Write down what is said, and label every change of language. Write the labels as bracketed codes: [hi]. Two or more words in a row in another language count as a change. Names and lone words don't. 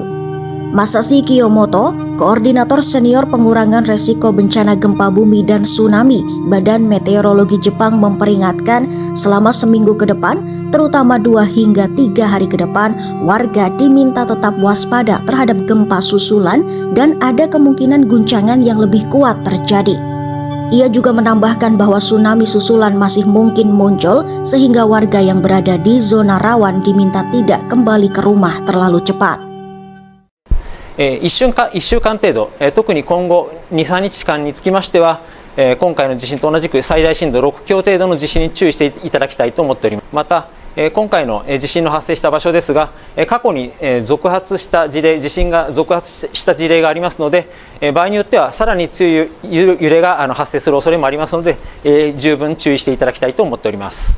[id] Masashi Kiyomoto, koordinator senior pengurangan resiko bencana gempa bumi dan tsunami, Badan Meteorologi Jepang memperingatkan selama seminggu ke depan, terutama 2 hingga 3 hari ke depan, warga diminta tetap waspada terhadap gempa susulan dan ada kemungkinan guncangan yang lebih kuat terjadi. Ia juga menambahkan bahwa tsunami susulan masih mungkin muncul sehingga warga yang berada di zona rawan diminta tidak kembali ke rumah terlalu cepat. [ja] 1 週間程度、特に今後 2,3 日間につきましては、今回の地震と同じく最大震度6強程度の地震に注意していただきたいと思っております。また、今回の地震の発生した場所ですが、過去に続発した事例、地震が続発した事例がありますので、場合によってはさらに強い揺れが発生する恐れもありますので、十分注意していただきたいと思っております。